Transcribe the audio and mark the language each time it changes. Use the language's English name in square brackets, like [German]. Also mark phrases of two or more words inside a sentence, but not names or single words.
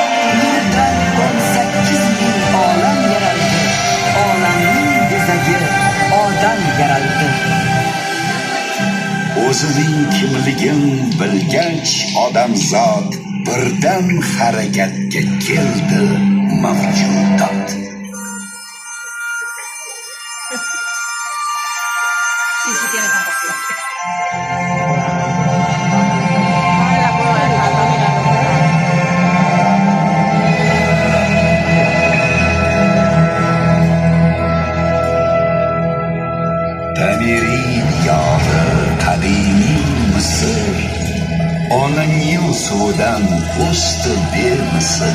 [Uzbek] Nurdan 18 ming olam yaraldi, olamning bezagi odam yaraldi. O'zining kimligin bilgach odamzod, birdan harakatga keldi mavjudot. [Spanish] Sí, sí tiene capacidad. [Uzbek] Tamiriy diyori qadimiy Misr, ona Nil suvidan o'sdi bemisl.